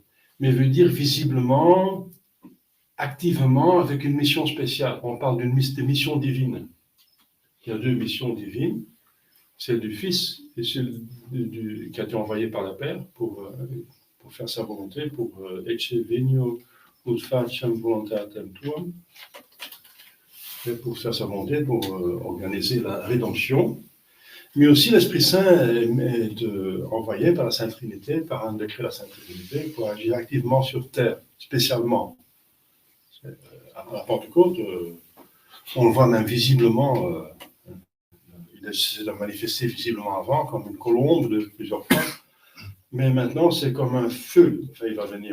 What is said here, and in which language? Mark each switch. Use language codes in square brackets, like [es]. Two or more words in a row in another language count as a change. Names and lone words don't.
[fr] Mais veut dire visiblement, activement, avec une mission spéciale. On parle des missions divines. Il y a deux missions divines, celle du Fils et celle qui a été envoyé par le Père pour faire sa volonté, pour [la] ecce venio ut facem voluntatem tuam, [fr] pour faire sa volonté, pour organiser la rédemption. Mais aussi l'Esprit Saint est envoyé par la Sainte Trinité, par un décret de la Sainte Trinité, pour agir activement sur terre, spécialement. À la Pentecôte, on le voit même visiblement, il essaie de manifester visiblement avant, comme une colombe de plusieurs fois, mais maintenant c'est comme un feu, enfin il va venir.